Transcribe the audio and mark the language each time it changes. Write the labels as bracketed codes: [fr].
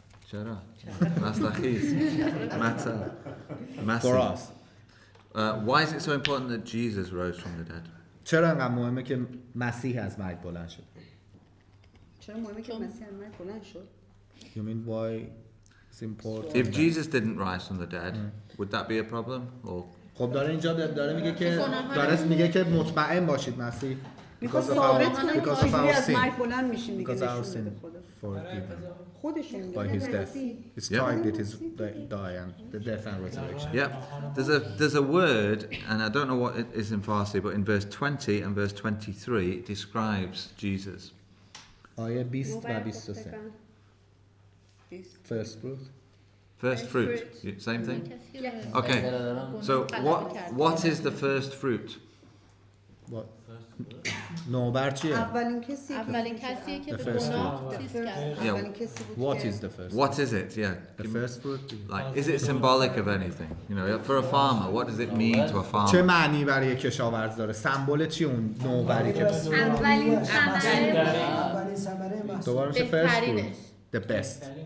[fa] چرا؟ رستاخیز. Matter. [en] For us. why is it so important that Jesus rose from the dead? [fa] چرا انقدر مهمه که مسیح از مرگ بلند شد؟ چرا مهمه که مسیح از مرگ بلند شد؟ [en] You mean why it's important? If Jesus didn't rise from the dead, would that be a problem? Or [fa] خب داره اینجا داره میگه که داره میگه که مطمئن باشید مسیح میخواد ثابت کنه که چجوری از مرگ بلند میشیم دیگه نشون بده خودشون [en] by his death. It's tied that his die and the death and resurrection. yeah, there's a word, and I don't know what it is in Farsi, but in verse 20 and verse 23 it describes Jesus. [fa] آیه 20 و 23. [en] First fruit. First fruit. Same thing? Okay. So what is the first fruit? What? [fa] نوبر چیه؟ اولین کسیه که به گناه چیز کرد. [en] What is the first? What is it? Yeah. The first fruit. Like, is it symbolic of anything? You know, for a farmer, what does it mean to a farmer? [fa] چه معنی برای کشاورز داره؟ سمبل چی اون نوبری که اولین ثمره دوباره میشه [en] first fruit. The best.